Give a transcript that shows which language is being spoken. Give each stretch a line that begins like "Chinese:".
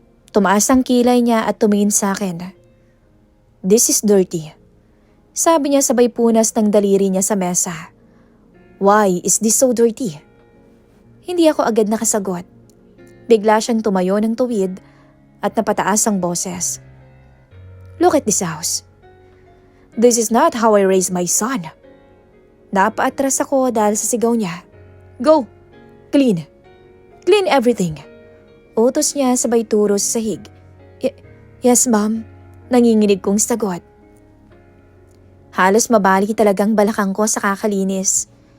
Filipino: Tumaas ang kilay niya at tumingin sa akin.
English: This is dirty.
Filipino: Sabi niya sabay punas ng daliri niya sa mesa.
English: Why is this so dirty?
Filipino: Hindi ako agad nakasagot. Bigla siyang tumayo ng tuwid at napataas ang boses.
English: Look at this house. This is not how I raise my son.
Filipino: Napaatras ako dahil sa sigaw niya.
English: Go! Clean! Clean everything!
Filipino: Utos niya sabay turo sa sahig.
English: Yes, ma'am.
Filipino: Nanginginig kong sagot. Halos mabali talagang balakang ko sa kakalinis.